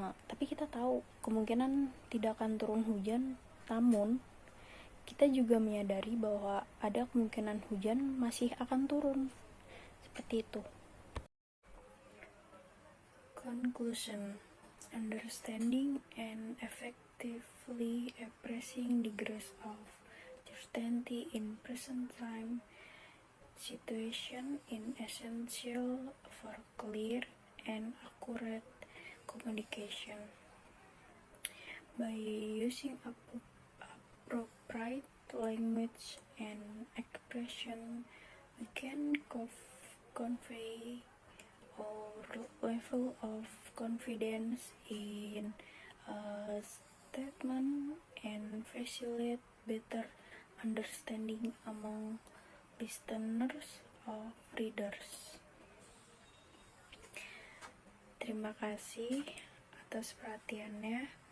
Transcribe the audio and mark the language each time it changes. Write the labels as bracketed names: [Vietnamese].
[Indonesian] Tapi kita tahu kemungkinan tidak akan turun hujan, namun kita juga menyadari bahwa ada kemungkinan hujan masih akan turun. Seperti itu. [English] Conclusion: understanding and effectively expressing degrees of certainty in present time situation is essential for clear and accurate communication. By using appropriate language and expression, we can convey our level of confidence in a statement and facilitate better understanding among listeners or readers. [Indonesian] Terima kasih atas perhatiannya.